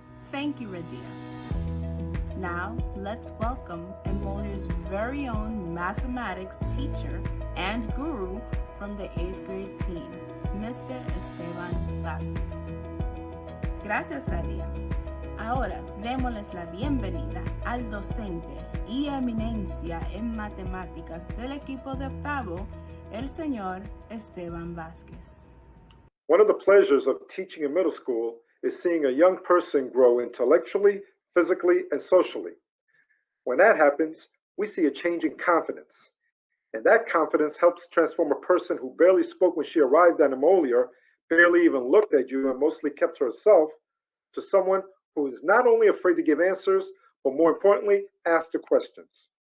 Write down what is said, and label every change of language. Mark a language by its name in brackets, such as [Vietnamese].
[English] Thank you, Radia. Now, let's welcome Emolior's very own mathematics teacher and guru from the 8th grade team, Mr. [Spanish] Esteban Vázquez. Gracias, Radia. Ahora, démosles la bienvenida al docente y eminencia en matemáticas del equipo de octavo, el señor Esteban Vázquez. [English] One of the pleasures of teaching in middle school is seeing a young person grow intellectually, physically, and socially. When that happens, we see a change in confidence. And that confidence helps transform a person who barely spoke when she arrived at Emolior, barely even looked at you, and mostly kept to herself, to someone who is not only afraid to give answers, but more importantly, ask the questions.